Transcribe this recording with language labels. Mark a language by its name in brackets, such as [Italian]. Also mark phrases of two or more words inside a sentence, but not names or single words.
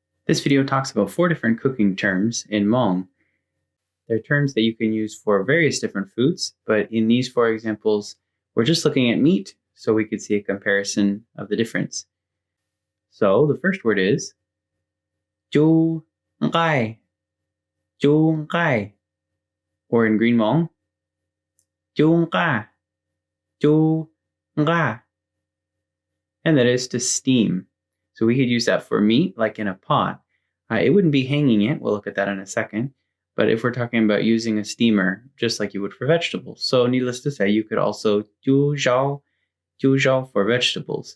[English] This video talks about 4 different cooking terms in Hmong. They're terms that you can use for various different foods, but in these 4 examples, we're just looking at meat, so we could see a comparison of the difference. So the first word is [Hmong] chu ngai, chu ngai, [English] or in Green Hmong, [Hmong] chu nga, chu nga, [English] and that is to steam. So we could use that for meat, like in a pot. It wouldn't be hanging it. We'll look at that in a second. But if we're talking about using a steamer, just like you would for vegetables. So needless to say, you could also ju zhao for vegetables.